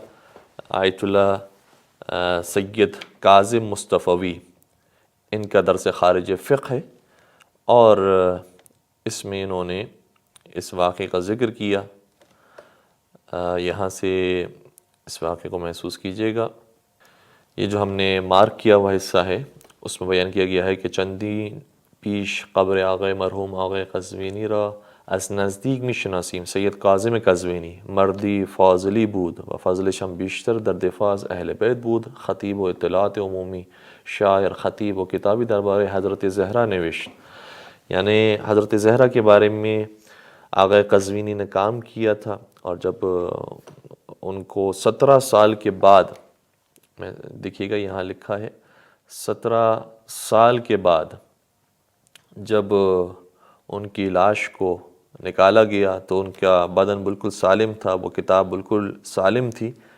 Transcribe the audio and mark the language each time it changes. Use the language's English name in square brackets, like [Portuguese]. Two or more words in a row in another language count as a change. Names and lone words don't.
[Urdu] آیت اللہ سید کاظم مصطفی، ان کا درس خارج فقہ ہے، اور اس میں انہوں نے اس واقعے کا ذکر کیا۔ یہاں سے اس واقعے کو محسوس کیجئے گا۔ یہ جو ہم نے مارک کیا ہوا حصہ ہے اس میں بیان کیا گیا ہے کہ [Persian] چندی پیش قبر آغای مرحوم آغای قزوینی را از نزدیک میشناسیم. سید کاظم قزوینی مردی فاضلی بود و فضلش هم بیشتر در دفاع از اهل بیت بود. خطیب و اطلاعات عمومی، شاعر، خطیب و کتابی درباره حضرت زہرا نوشت، [Urdu] یعنی حضرت زہرا کے بارے میں آغای قزوینی نے کام کیا تھا، اور جب ان کو 17 سال کے بعد، میں دیکھیے گا یہاں لکھا ہے 17 سال کے بعد جب ان کی لاش کو نکالا گیا تو ان کا بدن بالکل سالم تھا، وہ کتاب بالکل سالم تھی،